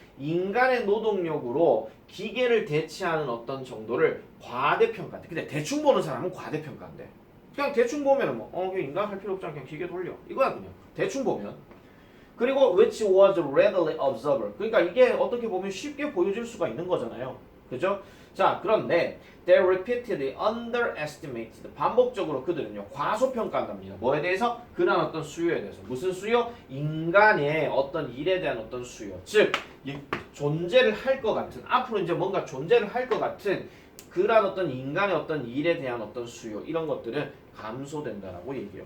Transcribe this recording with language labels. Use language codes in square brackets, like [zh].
[ko] 인간의 노동력으로 기계를 대체하는 어떤 정도를 과대평가한대. 근데 대충 보는 사람은 과대평가한대. 그냥 대충 보면은 그냥 인간 할 필요 없잖아. 그냥 기계 돌려. 이거야 그냥. 대충 보면. 그리고 [en] which was readily observable. [ko] 그러니까 이게 어떻게 보면 쉽게 보여질 수가 있는 거잖아요. 그죠? 자, 그런데 [en] they repeatedly underestimated. [ko] 반복적으로 그들은요 과소평가한답니다. 뭐에 대해서? 그런 어떤 수요에 대해서. 무슨 수요? 인간의 어떤 일에 대한 어떤 수요. 즉 존재를 할 것 같은, 앞으로 이제 뭔가 존재를 할 것 같은 그런 어떤 인간의 어떤 일에 대한 어떤 수요, 이런 것들은 감소된다라고 얘기해요.